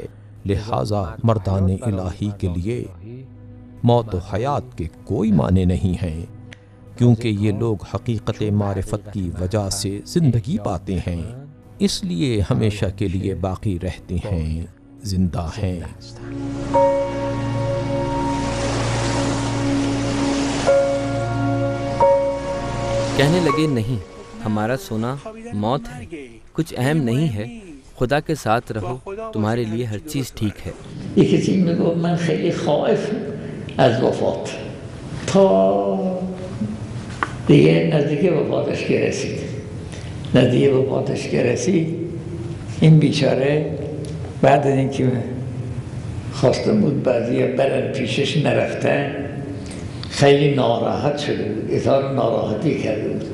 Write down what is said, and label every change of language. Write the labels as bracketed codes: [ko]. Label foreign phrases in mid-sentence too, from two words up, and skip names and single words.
[ur] لہذا مردان الہی کے لیے موت و حیات کے کوئی معنی نہیں ہیں، کیونکہ یہ لوگ حقیقت معرفت کی وجہ سے زندگی پاتے ہیں، اس لیے ہمیشہ کے لیے باقی رہتے ہیں، زندہ ہیں۔ کہنے لگے نہیں، ہمارا سونا موت ہے، کچھ اہم نہیں ہے، خدا کے ساتھ رہو، تمہارے لیے ہر چیز ٹھیک ہے۔ [fa] یکی کسی میگو من خیلی خائف از وفات تا دیگه نزدیک وفاتش که رسید، نزدیک وفاتش که رسید این بیچاره بعد از اینکه خواسته بود بعضی برن پیشش نرفتن خیلی ناراحت شده بود، اظهار ناراحتی کرده بود.